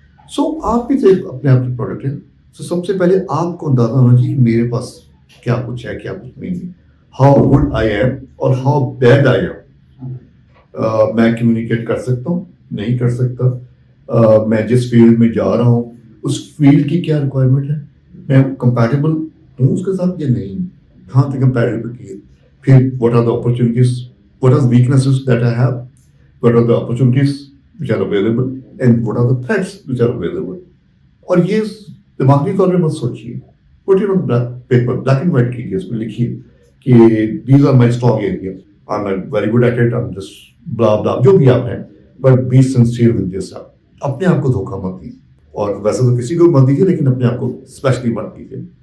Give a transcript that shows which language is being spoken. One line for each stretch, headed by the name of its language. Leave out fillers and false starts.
Urdu: سو آپ بھی اپنے آپ کے پروڈکٹ ہیں. سو سب سے پہلے آپ کو اندازہ ہونا چاہیے کہ میرے پاس کیا کچھ ہے, کیا کچھ نہیں ہے,
English: how good I am
Urdu: اور
English: How bad I am.
Urdu: میں کمیونیکیٹ کر سکتا ہوں, نہیں کر سکتا, میں جس فیلڈ میں جا رہا ہوں اس فیلڈ کی کیا ریکوائرمنٹ ہے, میں کمپیٹیبل ہوں اس کے ساتھ یا نہیں, کہاں تک کمپیٹیبلٹی ہے. پھر
English: What are the opportunities, what are weaknesses that I have, what are the opportunities which are available, and what are the threats which are available.
Urdu: اور یہ دماغی طور پہ مت سوچیے,
English: put it on paper, black and white
Urdu: کیجیے, اس میں لکھیے کہ
English: these are my strong areas, I am very good at it, I am just blah blah
Urdu: جو بھی آپ ہیں,
English: But be sincere with yourself.
Urdu: اپنے آپ کو دھوکہ مت دیجیے, اور ویسے تو کسی کو مت دیجیے لیکن اپنے آپ کو اسپیشلی مت دیجیے.